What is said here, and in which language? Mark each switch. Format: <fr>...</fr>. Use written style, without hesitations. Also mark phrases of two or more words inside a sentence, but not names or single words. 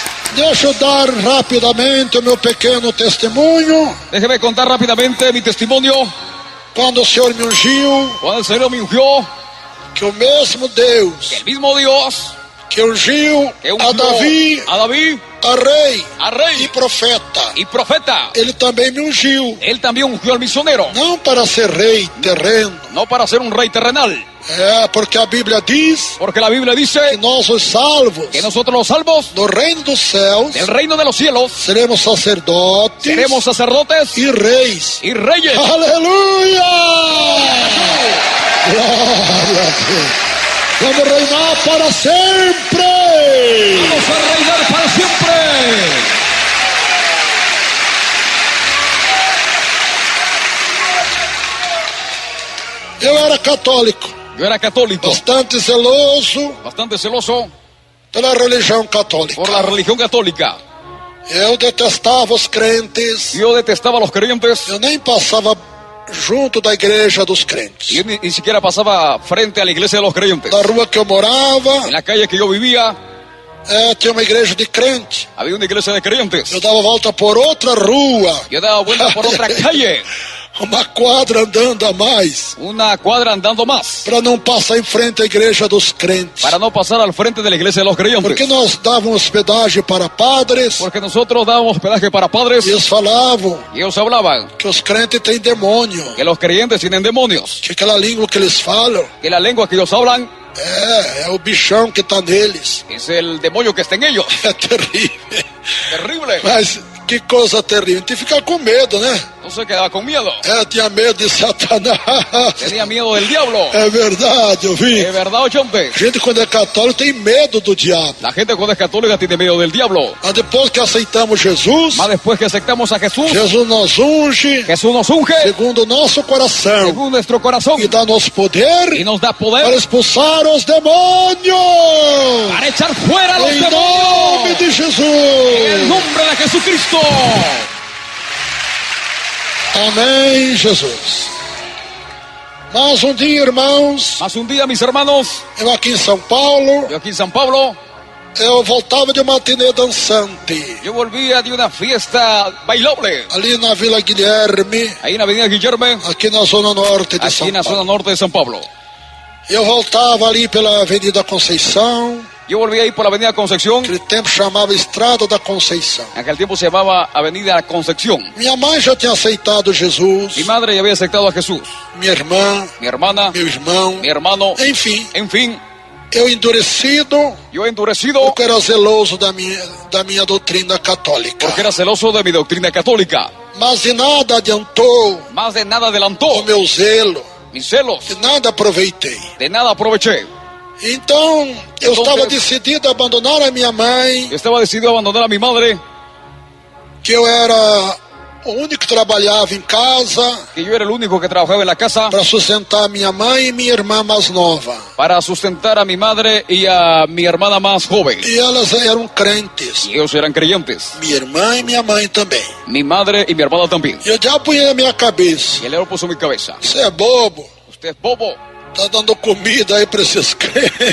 <pt>Deixa eu dar rapidamente o meu pequeno testemunho.</pt> <es>Déjeme contar rápidamente mi testimonio.</es> <pt>Quando o Senhor me ungiu,</pt> <es>Cuando el Señor me ungió,</es> <pt>que o mesmo Deus</pt> <es>el mismo Dios</es> <pt>que ungiu</pt> <es>que</es> <pt>a Davi,</pt> <es>a David,</es> <pt>a rei</pt> <es>rey</es> <pt>e profeta,</pt> <es>y profeta,</es> <pt>ele também me ungiu,</pt> <es>él también ungió al misionero,</es> <pt>não para ser rei terreno,</pt> <es>no para ser un rey terrenal,</es> <pt>porque a Bíblia diz</pt> <es>porque la Biblia</es> <pt>que</pt> <es>dice</es> <pt>nós os salvos</pt> <es>que nosotros los salvos</es> <pt>no reino dos céus</pt> <es>del reino de los cielos</es> <pt>seremos sacerdotes</pt> <es>seremos sacerdotes</es> <pt>e reis.</pt> <es>y reyes.</es> <pt>Aleluia! Glória a Deus. Vamos reinar para sempre.</pt> <es>Vamos a reinar para siempre.</es> <pt>Eu era católico,</pt> <es>Yo era católico,</es> <pt>bastante zeloso</pt> <es>bastante celoso</es> <pt>pela religião católica.</pt> <es>por la religión católica.</es> <pt>Eu detestava os crentes.</pt> <es>Yo detestaba a los creyentes.</es> <pt>Eu nem passava junto da igreja dos crentes.</pt> <es>Yo ni siquiera pasaba frente a la iglesia de los creyentes.</es> <pt>Na rua que eu morava,</pt> <es>En la calle que yo vivía,</es> <pt>tinha uma igreja de crente.</pt> <es>había una iglesia de creyentes.</es> <pt>Eu dava volta por outra rua,</pt> <es>Yo daba vuelta por otra calle,</es> <pt>uma quadra andando a mais,</pt> <es>una cuadra andando más,</es> <pt>para não passar em frente à igreja dos crentes.</pt> <es>para no pasar al frente de la iglesia de los</es> <pt>Porque</pt> <es>creyentes.</es> <pt>nós dávamos hospedagem para padres,</pt> <es>Porque nosotros dábamos hospedaje para padres</es> <pt>e eles falavam</pt> <es>y ellos hablaban</es> <pt>que os crentes têm demônio,</pt> <es>que los creyentes tienen demonios,</es> <pt>que aquela língua que eles falam</pt> <es>que la lengua que ellos hablan</es> <pt>é o bichão que está neles.</pt> <es>es el demonio que está en ellos.</es> <pt>É terrível.</pt> <es>Terrible.</es> <pt>Mas que coisa terrível. Tem que ficar com medo, né?</pt> <es>No se quedaba con miedo.</es> <pt>Tinha medo de Satanás.</pt> <es>Tenía miedo del diablo.</es> <pt>É verdade, eu vi.</pt> <es>¿Es verdad, oyente?</es> <pt>Gente, quando é católico, tem medo do diabo.</pt> <es>La gente cuando es católica tiene miedo del diablo.</es> <pt>Mas depois que aceitamos Jesus,</pt> <es>Más después que aceptamos a Jesús,</es> <pt>Jesus nos unge</pt> <es>Jesús nos unge</es> <pt>segundo o nosso coração</pt> <es>según nuestro corazón</es> <pt>e dá-nos poder</pt> <es>y nos da</es> <pt>para</pt> <es>poder</es> <pt>expulsar os demônios.</pt> <es>para echar fuera a los</es> <pt>Em nome</pt> <es>demonios.</es> <pt>de</pt> <es>En el</es> <pt>Jesus.</pt> <es>nombre de Jesucristo.</es> <pt>Amém, Jesus. Mas um dia, irmãos,</pt> <es>Más un día, mis hermanos,</es> <pt>eu aqui em São Paulo,</pt> <es>yo aquí en San Pablo,</es> <pt>eu voltava de uma matinê dançante,</pt> <es>yo volvía de una fiesta bailable</es> <pt>ali na Vila Guilherme,</pt> <es>ahí en la avenida Guillermo,</es> <pt>aqui na zona norte de</pt> <es>aquí</es> <pt>São</pt> <es>en la zona</es> <pt>Paulo.</pt> <es>norte de San Pablo.</es> <pt>Eu voltava ali pela Avenida Conceição,</pt> <es>Yo volví ahí por la avenida Concepción,</es> <pt>aquele tempo chamava Estrada da Conceição.</pt> <es>en aquel tiempo se llamaba avenida Concepción.</es> <pt>Minha mãe já tinha aceitado Jesus,</pt> <es>Mi madre ya había aceptado a Jesús,</es> <pt>minha irmã,</pt> <es>mi hermana,</es> <pt>meu irmão,</pt> <es>mi hermano,</es> <pt>enfim,</pt> <es>en fin,</es> <pt>eu endurecido,</pt> <es>yo endurecido</es> <pt>porque era zeloso da minha doutrina católica.</pt> <es>porque era celoso de mi doctrina católica.</es> <pt>Mas de nada adiantou</pt> <es>Más de nada</es> <pt>o</pt> <es>adelantó</es> <pt>meu zelo,</pt> <es>mis celos,</es> <pt>de nada aproveitei.</pt> <es>de nada aproveché.</es> <pt>Então, eu Então, estava Deus- decidido a abandonar a minha mãe,</pt> <es>Yo estaba decidido a abandonar a mi madre,</es> <pt>que eu era o único que trabalhava em casa</pt> <es>que yo era el único que trabajaba en la casa</es> <pt>para sustentar minha mãe e minha irmã mais nova.</pt> <es>para sustentar a mi madre y a mi hermana más joven.</es> <pt>E elas eram crentes,</pt> <es>Y ellos eran creyentes,</es> <pt>minha irmã e minha mãe também.</pt> <es>mi madre y mi hermana también.</es> <pt>E o diabo punha na minha cabeça:</pt> <es>Y el león puso en mi cabeza:</es> <pt>você é bobo,</pt> <es>usted es bobo,</es> <pt>tá dando comida aí para esses crentes.</pt>